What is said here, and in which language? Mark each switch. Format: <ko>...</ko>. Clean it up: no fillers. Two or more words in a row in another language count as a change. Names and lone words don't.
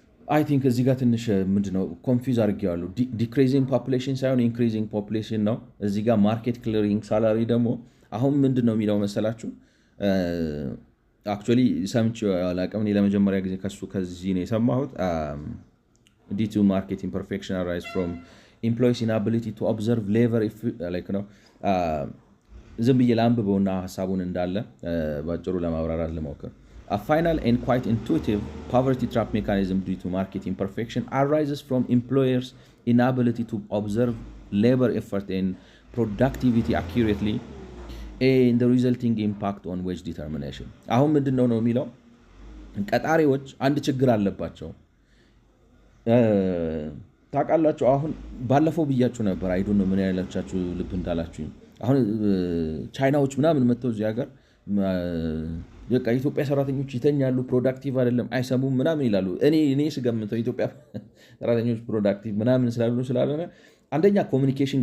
<en>I think</en> <am>እዚህ ጋር ትንሽ ምንድነው ኮንፊውዝ አድርጌዋለሁ።</am> <en>decreasing population</en> <am>ሳይሆን</am> <en>increasing population</en> <am>ነው። እዚህ ጋር</am> <en>market clearing salary</en> <am>ደግሞ አሁን ምንድን ነው የሚለው መሰላችሁ? አክቹዋሊ ሰምቼው አላውቅም። እኔ ለመጀመሪያ ጊዜ ከዚህ ነው የሰማሁት።</am> <en>due to market imperfection arise from employees inability to observe labor like</en> <am>ነው ዝም ብዬ ላንብበውና ሀሳቡን እንዳለ ባጭሩ ለማብራራት ልሞክር።</am> <en>A final and quite intuitive poverty trap mechanism due to market imperfection arises from employers' inability to observe labor effort and productivity accurately and the resulting impact on wage determination.</en> <am>አሁን ምንድነው ነው የሚለው ቀጣሪዎች አንድ ችግር አለባቸው። ታውቃላችሁ አሁን ባለፈው ብያችሁ ነበር።</am> <en>I don't know</en> <am>ምን ያላችሁ ልብ እንዳላችሁ። አሁን ቻይናዎች ምናምን መጥተው እዚህ ሀገር በቃ ኢትዮጵያ ሰራተኞች ይተኛሉ፣ ፕሮዳክቲቭ አይደለም፣ አይሰሙም ምናምን ይላሉ። እኔ ስገምተው ኢትዮጵያ ሰራተኞች ፕሮዳክቲቭ ምናምን ስላልሆነ አንደኛ ኮሚኒኬሽን</am>